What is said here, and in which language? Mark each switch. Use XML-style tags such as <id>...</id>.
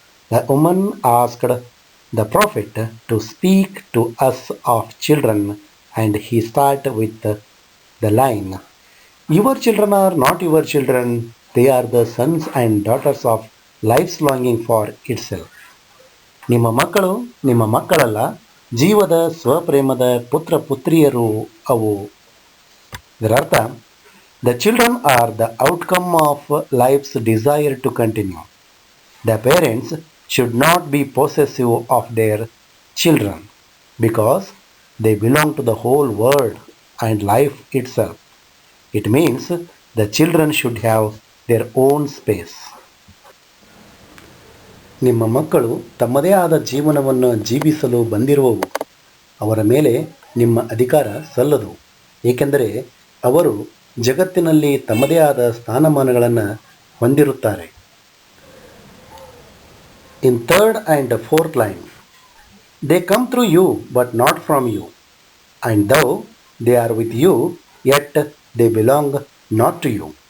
<en>The woman asked the prophet to speak to us of children, and he starts with the line, your children are not your children, they are the sons and daughters of life's longing for itself.</en> <kn>ನಿಮ್ಮ ಮಕ್ಕಳು ನಿಮ್ಮ ಮಕ್ಕಳಲ್ಲ, ಜೀವದ ಸ್ವಪ್ರೇಮದ ಪುತ್ರ ಪುತ್ರಿಯರು ಅವು. ಇದರ ಅರ್ಥ,</kn> <en>The children are the outcome of life's desire to continue. The parents should not be possessive of their children because they belong to the whole world and life itself. It means the children should have their own space.</en> <kn>ನಿಮ್ಮ ಮಕ್ಕಳು ತಮ್ಮದೇ ಆದ ಜೀವನವನ್ನು ಜೀವಿಸಲು ಬಂದಿರುವವು. ಅವರ ಮೇಲೆ ನಿಮ್ಮ ಅಧಿಕಾರ ಸಲ್ಲದು, ಏಕೆಂದರೆ ಅವರು ಜಗತ್ತಿನಲ್ಲಿ ತಮ್ಮದೇ ಆದ ಸ್ಥಾನಮಾನಗಳನ್ನು ಹೊಂದಿರುತ್ತಾರೆ.</kn> <en>In third and fourth line, they come through you but not from you, and though they are with you, yet they belong not to you.</en>